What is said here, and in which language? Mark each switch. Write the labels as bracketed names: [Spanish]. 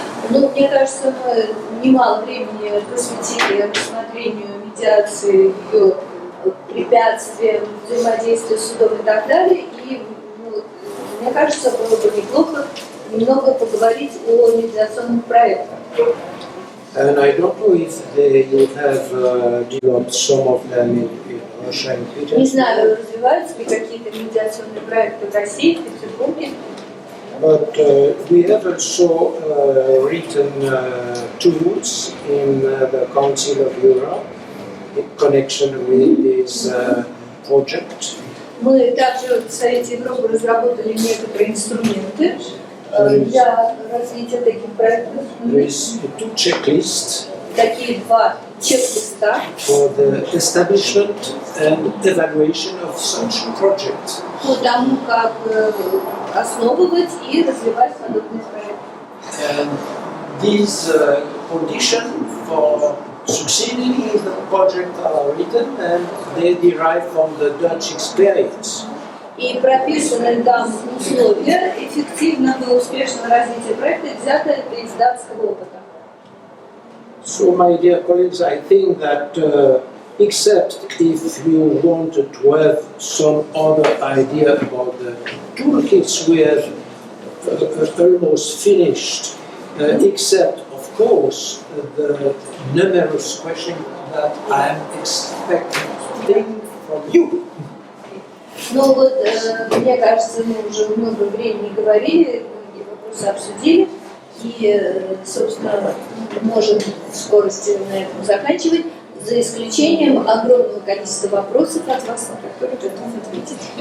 [Russian] Ну, мне кажется, мы немало времени посвятили рассмотрению медиации, ее препятствиям, взаимодействию с судом и так далее. И мне кажется, было бы неплохо немного поговорить о медиационных проектах. [English] And I don't know if you have developed some of them in Russia and Peter. [Russian] Не знаю, развиваются ли какие-то медиационные проекты в России, в Петербурге. [English] But we have also written tools in the Council of Europe in connection with this project. [Russian] Мы также в Совете Европы разработали некоторые инструменты для развития таких проектов. [English] There is two checklists [Russian] Такие два чек-листа [English] for the establishment and evaluation of such projects. [Russian] по тому, как основывать и развивать подобные проекты. [English] And these conditions for succeeding in the project are written and they derive from the Dutch experience. [Russian] И прописаны там условия эффективного и успешного развития проекта, взято это из датского опыта. [English] So, my dear colleagues, I think that except if you wanted to have some other idea about the toolkits we have almost finished except, of course, the numerous questions that I am expecting from you. [Russian] Ну вот, мне кажется, мы уже много времени говорили, многие вопросы обсудили, и, собственно, можем в скорости на этом заканчивать, за исключением огромного количества вопросов от вас, на которые готов ответить.